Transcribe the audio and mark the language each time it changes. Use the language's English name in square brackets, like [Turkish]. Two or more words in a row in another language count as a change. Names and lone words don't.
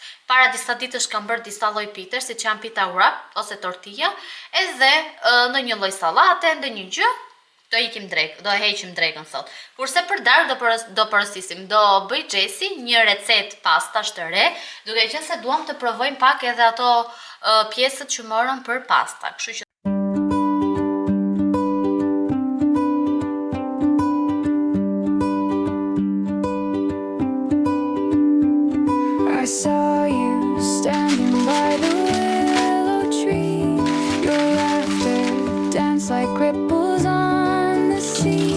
[Albanian] Para disa ditësh kam bërë disa lloj piter, siç janë [English] pita wrap [Albanian] ose tortilla, edhe në një lloj sallate, në një gjë, Do heqim drekën sot. Kurse për darkë do porosisim. Do bëj Gjesi një recetë pastash të re, duke qenë se duam të provojmë pak edhe ato pjesët që morëm për pasta. Kështu që [English] I saw you standing by the willow tree. Your laughter danced like ripples on the sea.